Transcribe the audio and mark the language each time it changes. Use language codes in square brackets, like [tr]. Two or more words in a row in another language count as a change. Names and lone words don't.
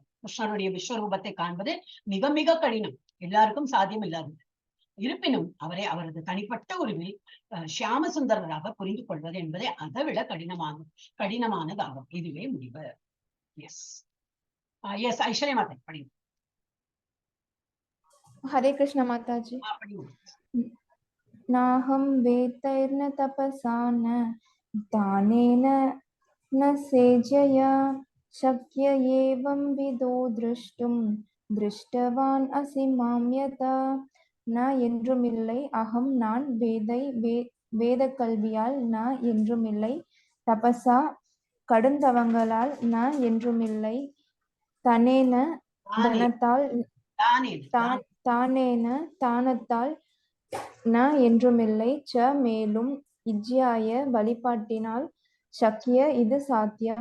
[ta] கிருஷ்ணருடைய விஸ்வரூபத்தை காண்பது மிக மிக கடினம், எல்லாருக்கும் சாத்தியம் இல்லாதது. இருப்பினும் அவரை அவரது தனிப்பட்ட உருவில் ஷியாம சுந்தரராக புரிந்து கொள்வது என்பதை அதை விட கடினமானதாகும். இதுவே முடிவு. எஸ் ஐஸ்வர்யா மாதா படிங்க. [hi] हरे कृष्ण माता जी। [sa] नाहं वेतैर्न तपसा न दानेन न सेजया शक्य एवं विदो द्रष्टुं दृष्टवान् असि मां यथा न என்றுமில்லை அகம் நான் வேத கல்வியால் [ta] ந என்றுமில்லை தபசா கடுந்தவங்களால் ந என்றுமில்லை தனேன தனத்தால் தானத்தால் ந என்றுமில்லை ச மேலும் இஜ்யாய வழிபாட்டினால் சக்கிய இது சாத்தியம்